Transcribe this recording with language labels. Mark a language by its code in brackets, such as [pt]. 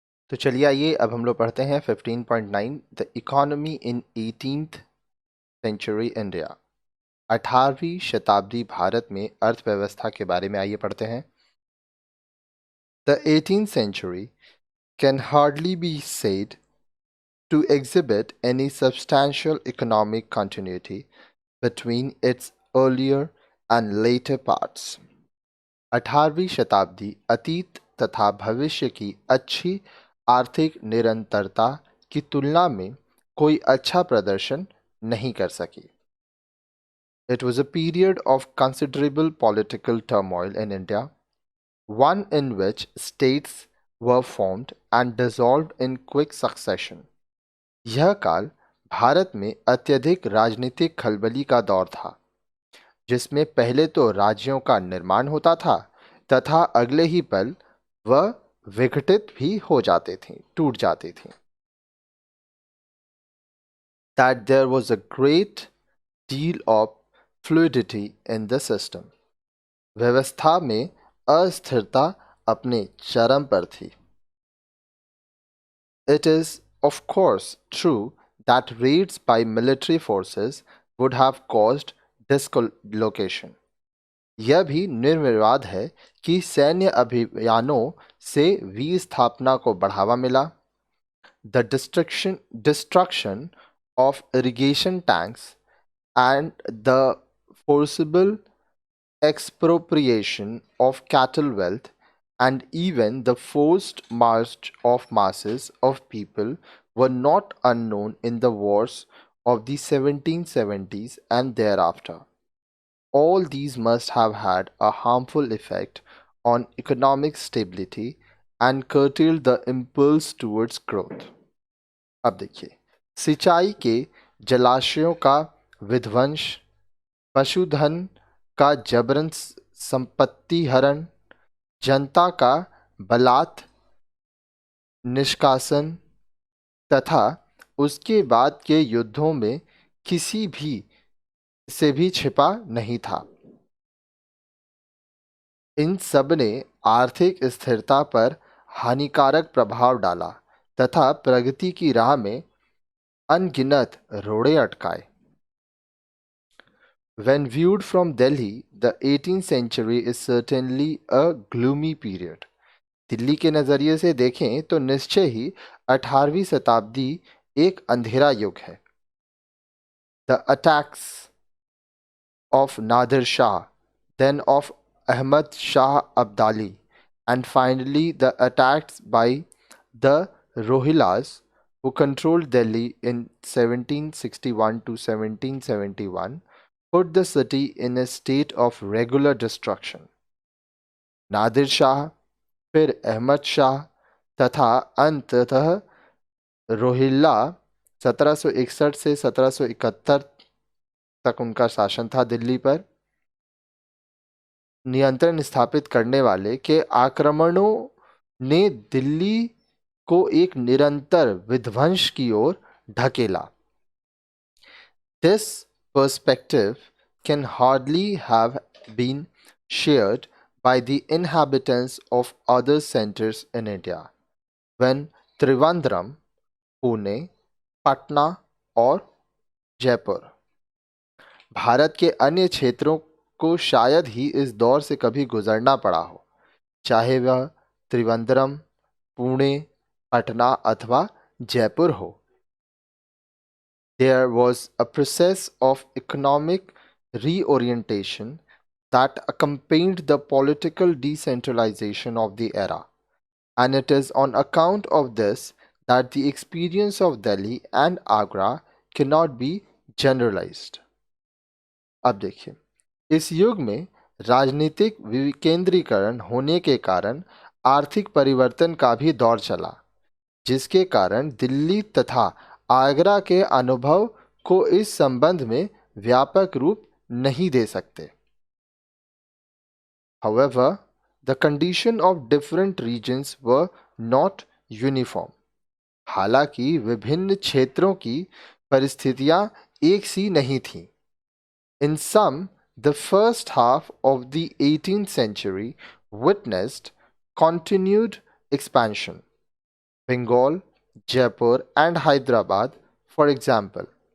[hi] तो चलिए आइए अब हम लोग पढ़ते हैं 15.9 [en] The economy in 18th century India. [hi] 18वीं शताब्दी भारत में अर्थव्यवस्था के बारे में आइए पढ़ते हैं। [en] The 18th century can hardly be said to exhibit any substantial economic continuity between its earlier and later parts. [hi] 18वीं शताब्दी अतीत तथा भविष्य की अच्छी आर्थिक निरंतरता की तुलना में कोई अच्छा प्रदर्शन नहीं कर सकी। [en] It was a period of considerable political turmoil in India, one in which states were formed and dissolved in quick succession. [hi] यह काल भारत में अत्यधिक राजनीतिक खलबली का दौर था, जिसमें पहले तो राज्यों का निर्माण होता था तथा अगले ही पल वह विघटित भी हो जाते थे, टूट जाते थे। [en] That there was a great deal of fluidity in the system. [hi] व्यवस्था में अस्थिरता अपने चरम पर थी। [en] It is of course true that raids by military forces would have caused dislocation. [hi] यह भी निर्विवाद है कि सैन्य अभियानों से विस्थापना को बढ़ावा मिला। [en] The destruction of irrigation tanks and the forcible expropriation of cattle wealth and even the forced march of masses of people were not unknown in the wars of the 1770s and thereafter. All these must have had a harmful effect on economic stability and curtailed the impulse towards growth. [hi] अब देखिए, सिंचाई के जलाशयों का विध्वंस, पशुधन का जबरन संपत्ति हरण, जनता का बलात् निष्कासन तथा उसके बाद के युद्धों में किसी भी से भी छिपा नहीं था। इन सब ने आर्थिक स्थिरता पर हानिकारक प्रभाव डाला तथा प्रगति की राह में अनगिनत रोड़े अटकाए। [en] When viewed from Delhi, the 18th century is certainly a gloomy period. [hi] Delhi के नज़रिए से देखें तो निश्चय ही 18वीं शताब्दी एक अंधेरा युग है। [en] The attacks of Nadir Shah, then of Ahmad Shah Abdali, and finally the attacks by the Rohillas, who controlled Delhi in 1761 to 1771, put the city in a state of regular destruction. [hi] Nadir Shah, फिर अहमद शाह तथा अंततः रोहिल्ला 1761 से 1771 तक उनका शासन था दिल्ली पर। नियंत्रण स्थापित करने वाले के आक्रमणों ने दिल्ली को एक निरंतर विध्वंस की ओर ढकेला। [en] This perspective can hardly have been shared by the inhabitants of other centers in India, when Trivandrum, [hi] Pune, Patna और जयपुर भारत के अन्य क्षेत्रों को शायद ही इस दौर से कभी गुजरना पड़ा हो, चाहे वह त्रिवंद्रम, पुणे, पटना अथवा जयपुर हो। [en] There was a process of economic reorientation that accompanied the political decentralization of the era, and it is on account of this that the experience of Delhi and Agra cannot be generalized. [hi] अब देखिए, इस युग में राजनीतिक विकेंद्रीकरण होने के कारण आर्थिक परिवर्तन का भी दौर चला, जिसके कारण दिल्ली तथा आगरा के अनुभव को इस संबंध में व्यापक रूप नहीं दे सकते। [en] However, the condition of different regions were not uniform. [hi] हालांकि विभिन्न क्षेत्रों की परिस्थितियां एक सी नहीं थीं। [en] In some, the first half of the 18th century witnessed continued expansion. Bengal, Jaipur and Hyderabad, for example.